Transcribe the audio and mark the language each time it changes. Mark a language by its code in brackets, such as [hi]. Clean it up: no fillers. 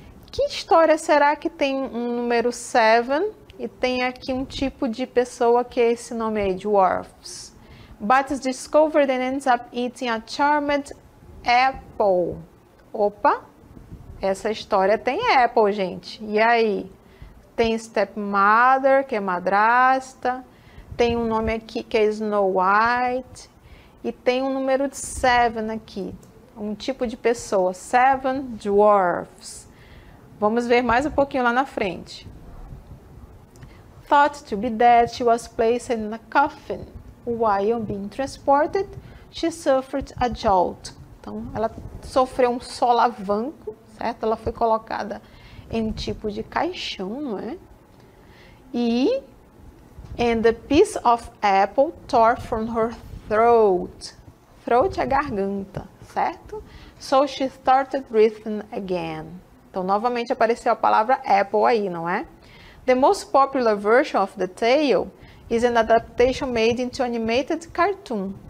[pt] Que história será que tem um número 7 e tem aqui um tipo de pessoa que é esse nome aí, dwarfs? [en] But is discovered and ends up eating a charmed apple. [pt] Opa, essa história tem apple, gente. E aí? Tem stepmother, que é madrasta. Tem um nome aqui que é Snow White. E tem um número de 7 aqui. Um tipo de pessoa. 7 dwarfs. Vamos ver mais um pouquinho lá na frente. [en] Thought to be dead, she was placed in a coffin. While being transported, she suffered a jolt. [pt] Então, ela sofreu um solavanco, certo? Ela foi colocada em um tipo de caixão, não é? [en] And the piece of apple tore from her throat. [pt] Throat é garganta, certo? [en] So she started breathing again. [pt] Então, novamente apareceu a palavra apple aí, não é? [en] The most popular version of the tale is an adaptation made into animated cartoon.